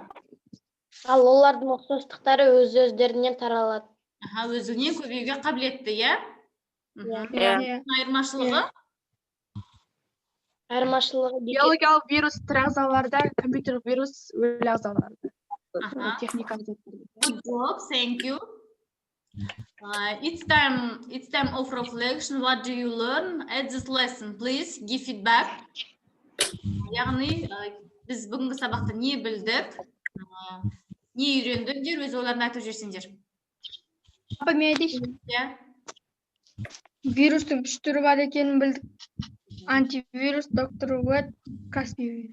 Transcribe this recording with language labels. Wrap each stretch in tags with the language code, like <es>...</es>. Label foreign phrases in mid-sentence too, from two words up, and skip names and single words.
<kk>Ал олардың ұқсастықтары өз-өздерінен таралады. аха, өзіне көбеюге қабілетті, иә? Иә. Айырмашылығы? Айырмашылығы Биологиялық вирус тірі ағзаларда, компьютерлік вирус өлі ағзаларда. Аха. Техника</kk> <en>Good job, thank you. It's time of reflection. What do you learn at this lesson? Please give feedback.</en> <kk>Яғни, біз бүгінгі сабақта не білдік, не үйрендіңдер, өз ойларын айтып жүрсеңдер. Апа, мен айтайыншы. Иә? Вирустың 3 түрі бар екенін білдік. Антивирус, доктор Уэт, Каспий.</kk>